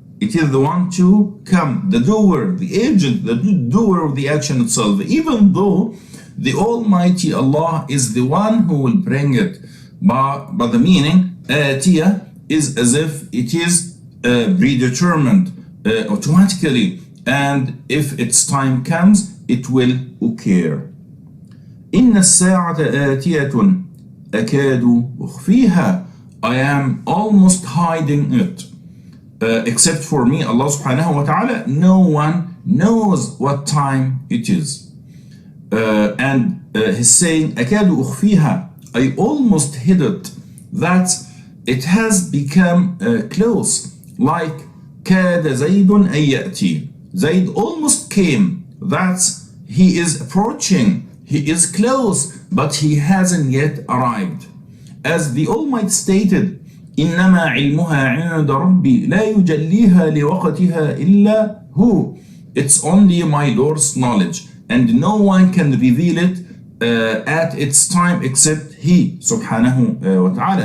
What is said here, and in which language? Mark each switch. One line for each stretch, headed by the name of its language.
English: It is the one to come, the doer, the agent, the doer of the action itself, even though the Almighty Allah is the one who will bring it. But the meaning, Atiyah, is as if it is predetermined automatically, and if its time comes, it will occur.
Arabic: إن الساعة آتية أكاد أخفيها.
English: I am almost hiding it. Except for me, Allah subhanahu wa ta'ala, no one knows what time it is. And He's saying,
Arabic: أكاد أخفيها,
English: I almost hid it. That it has become close. Like,
Arabic: كاد زيد أن يأتي.
English: Zayd almost came. That's, he is approaching. He is close, but he hasn't yet arrived. As the Almighty stated,
Arabic: إنما علمها عند ربي لا يجليها لوقتها إلا هو.
English: It's only my Lord's knowledge, and no one can reveal it at its time except He subhanahu wa ta'ala.